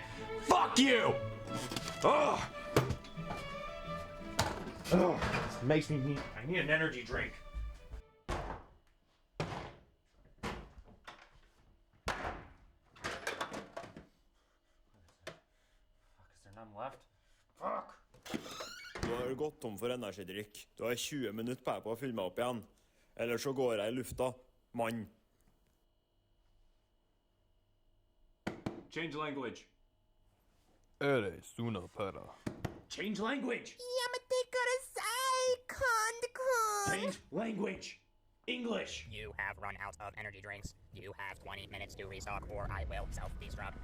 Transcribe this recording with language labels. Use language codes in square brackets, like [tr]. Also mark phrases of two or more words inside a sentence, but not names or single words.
[en] Fuck you! Ugh. Ugh. This makes me need, I need an energy drink. None left. Fuck! [no] Du har gått tom for energidrikk. Du har 20 minutter på deg på å fylle meg opp igjen. Eller så går jeg i lufta. Mann. [en] Change language. Ere suna para. Change language. Cand Caff. Change language. English. You have run out of energy drinks. You have 20 minutes to restock or I will self-destruct.